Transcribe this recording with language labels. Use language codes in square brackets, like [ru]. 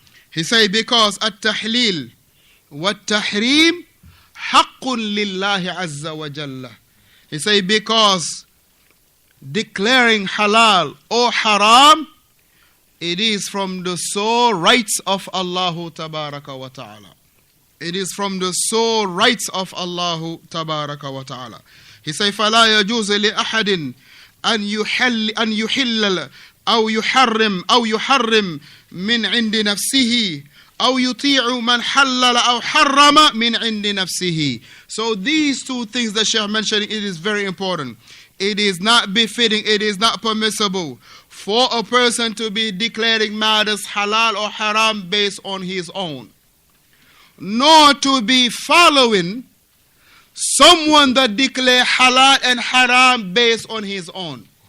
[en] He say, because [ar] at-tahleel wa-tahreem haqqun lillahi azza wa jalla. [en] He say, because declaring halal or haram, it is from the sole rights of Allah tabaraka wa ta'ala. It is from the sole rights of Allah tabaraka wa ta'ala. He say, [ar] فَلَا يَجُوزُ لِأَحَدٍ أن يحل أو يحرم من عند نفسه أو يطيع من حلل أو حرم من عند نفسه. [en] So these two things that Shaykh mentioned, it is very important. It is not befitting, it is not permissible for a person to be declaring matters halal or haram based on his own, nor to be following someone that declares halal and haram based on his own.